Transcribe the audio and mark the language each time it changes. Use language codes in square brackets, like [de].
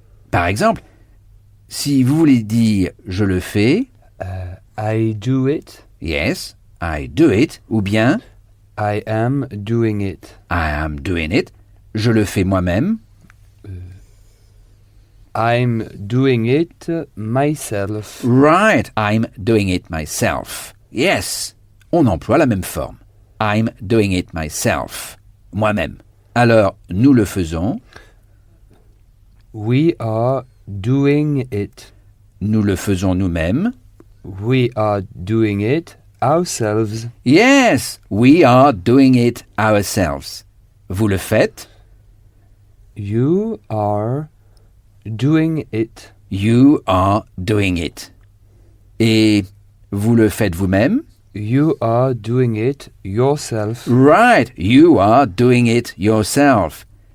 [fr] Par exemple, si vous voulez dire je le fais, [en] I do it. yes, I do it, [fr] ou bien [en] I am doing it. I am doing it, [fr] je le fais moi-même, [en] I'm doing it myself. right, I'm doing it myself. [fr] Yes, on emploie la même forme. [en] I'm doing it myself, [fr] moi-même. Alors, nous le faisons, [en] We are doing it. [fr] nous le faisons nous-mêmes. [en] We are doing it ourselves. Yes, we are doing it ourselves. [fr] Vous le faites, [en] You are doing it. you are doing it. [fr] Et vous le faites vous-même, [en] You are doing it yourself. right, you are doing it yourself.